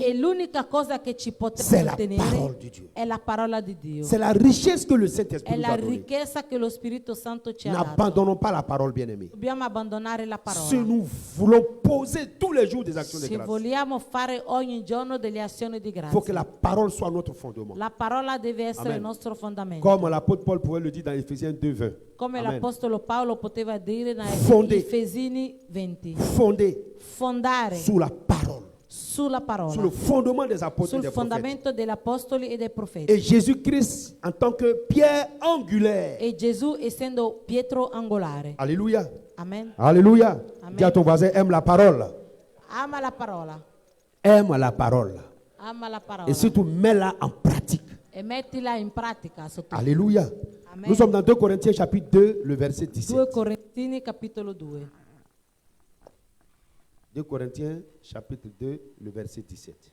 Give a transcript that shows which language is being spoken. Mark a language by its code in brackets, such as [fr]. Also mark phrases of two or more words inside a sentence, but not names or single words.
[it] E l'unica cosa che ci può [fr] c'est la [it] tenere [fr] parole de Dieu. [it] è la parola di Dio. [fr] C'est la richesse que le [it] È [fr] Saint-Esprit nous [it] la [fr] a donnée. [it] ricchezza che lo Spirito Santo ci ha dato. [fr] N'abandonnons pas la parole, bien-aimés. [it] Dobbiamo abbandonare la [fr] Si [it] parola. [fr] nous voulons poser tous les jours des actions de [it] Se [fr] grâce, [it] vogliamo fare ogni giorno delle azioni di [fr] il faut que [it] grazia, [fr] la parole soit notre fondement. [it] la parola deve essere [fr] Amen. [it] il nostro fondamento. [fr] Comme l'apôtre Paul pouvait le dire dans Ephésiens 2:20. [it] Come Amen. l'Apostolo Paolo poteva dire nei [fr] Fondé. [it] Efesini 20. [fr] Fondé [it] Fondare [fr] sous la parole, [it] sulla [fr] sur [it] parola, [fr] le fondement des apôtres et [it] sul [fr] des prophètes. [it] fondamento degli apostoli e dei profeti. [fr] Et Jésus-Christ en tant que pierre angulaire. [it] E Gesù essendo Pietro angolare. [fr] Alléluia. Amen. Alléluia. Amen. Dis à ton voisin, aime la parole. [it] Ama la parola. [fr] Aime la parole. [it] Ama la parola. [fr] Et surtout, mets-la en pratique. [it] E mettila in pratica sotto. [fr] Alléluia. Amen. Nous sommes dans 2 Corinthiens chapitre 2, le verset 2 17. [it] Corintini capitolo 2. [fr] 2 Corinthiens chapitre 2, le verset 17.